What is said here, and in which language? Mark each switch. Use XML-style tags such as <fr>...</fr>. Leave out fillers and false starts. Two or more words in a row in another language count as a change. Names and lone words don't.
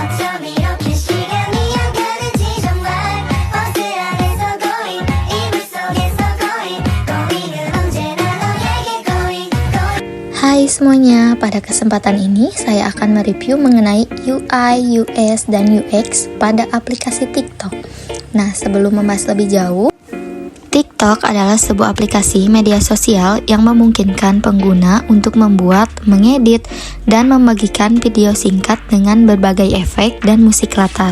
<ko>여유롭게 시간이 가는지 정말 버스 안에서 going 이불 속에서 going 은 언제나 너에게 going.</ko> <id>Hai semuanya, pada kesempatan ini saya akan mereview mengenai UI, UX, dan UX pada aplikasi TikTok. Nah, sebelum membahas lebih jauh, TikTok adalah sebuah aplikasi media sosial yang memungkinkan pengguna untuk membuat, mengedit, dan membagikan video singkat dengan berbagai efek dan musik latar.</id>